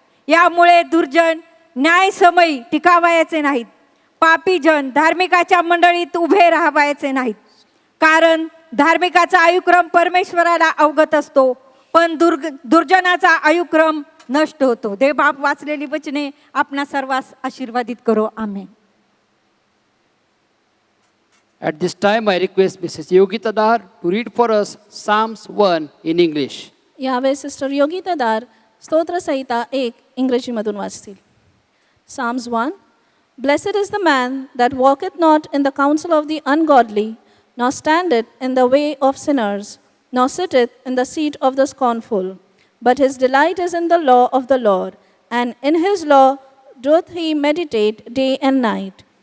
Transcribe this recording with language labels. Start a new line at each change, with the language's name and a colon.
Marathi: यामुळे दुर्जन न्यायसमयी टिकावायचे नाहीत, पापीजन धार्मिकाच्या मंडळीत उभे राहावायचे नाहीत. कारण धार्मिकाचा आयुक्रम परमेश्वराला अवगत असतो, पण दुर्जनाचा आयुक्रम नष्ट होतो. देवबाप वाचलेली वचने आपणा सर्वांस आशीर्वादित करो. आमेन.
English: At this time, I request Mrs. Yogita Dar to read for us Psalms 1 in English.
Marathi: यावेळेस सिस्टर योगिता दार स्तोत्रसंहिता 1 इंग्रजीमधून वाचतील.
English: Psalms 1. Blessed is the man that walketh not in the counsel of the ungodly, nor standeth in the way of sinners, nor sitteth in the seat of the scornful. But his delight is in the law of the Lord, and in his law doth he meditate day and night.